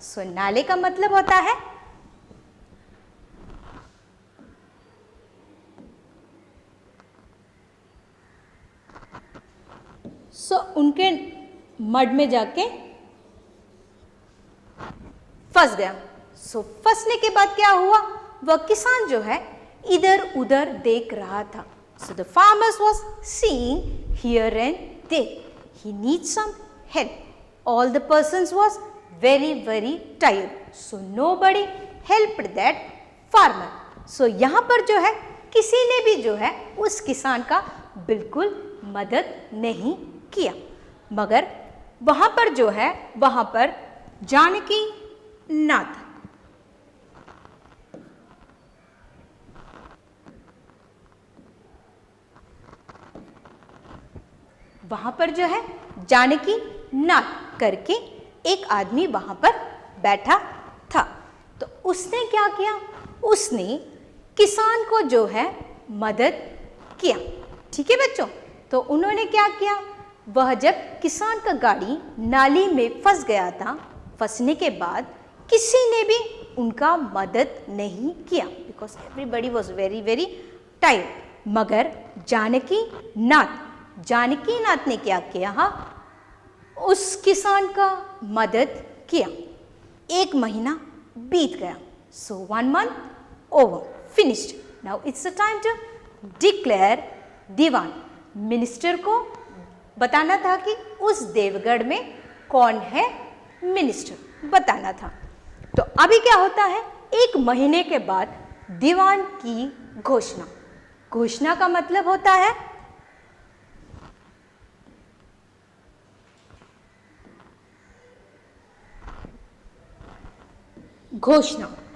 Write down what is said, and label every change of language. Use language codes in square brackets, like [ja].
[hi] सो नाले का मतलब होता है उनके मड में जाके फंस गया। फंसने के बाद क्या हुआ, वह किसान जो है इधर उधर देख रहा था। [en] So the farmers was seeing here and there, he needs some help. All the persons was very tired, so nobody helped that farmer. [hi] So यहाँ पर जो है किसी ने भी जो है उस किसान का बिल्कुल मदद नहीं किया। मगर वहाँ पर जो है, वहाँ पर जानकी नाथ, वहां पर जो है जानकी नाथ करके एक आदमी वहां पर बैठा था। तो उसने क्या किया, उसने किसान को जो है मदद किया। ठीक है बच्चों, तो उन्होंने क्या किया, वह जब किसान का गाड़ी नाली में फंस गया था, फंसने के बाद किसी ने भी उनका मदद नहीं किया, because everybody was very tired. मगर जानकी नाथ ने क्या किया, उस किसान का मदद किया। 1 महीना बीत गया। [en] सो 1 month over, finished. Now it's the time to declare Diwan. [hi] Minister को बताना था कि उस देवगढ़ में कौन है मिनिस्टर, बताना था। तो अभी क्या होता है, 1 महीने के बाद दीवान की घोषणा। घोषणा का मतलब होता है घोषणा।